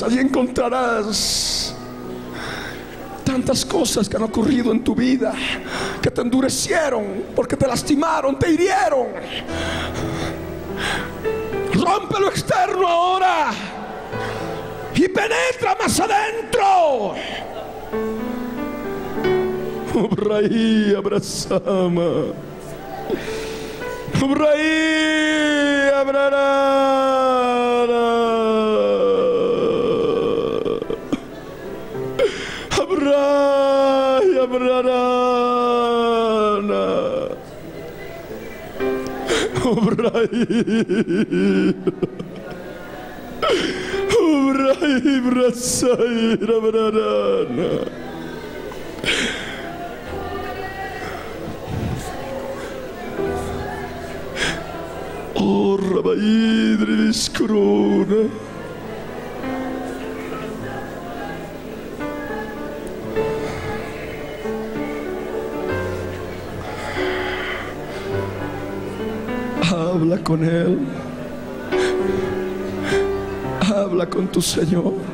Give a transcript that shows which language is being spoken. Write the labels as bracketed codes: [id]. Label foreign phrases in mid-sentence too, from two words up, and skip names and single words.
[es] Allí encontrarás tantas cosas que han ocurrido en tu vida, que te endurecieron, porque te lastimaron, te hirieron. Rompe lo externo ahora y penetra más adentro. Obraí abrazama, obraí abrarara, abrai abrarana, obraí, obraí abrazai abrarana. Oh, Rabaidris Corona. Habla con Él. Habla con tu Señor.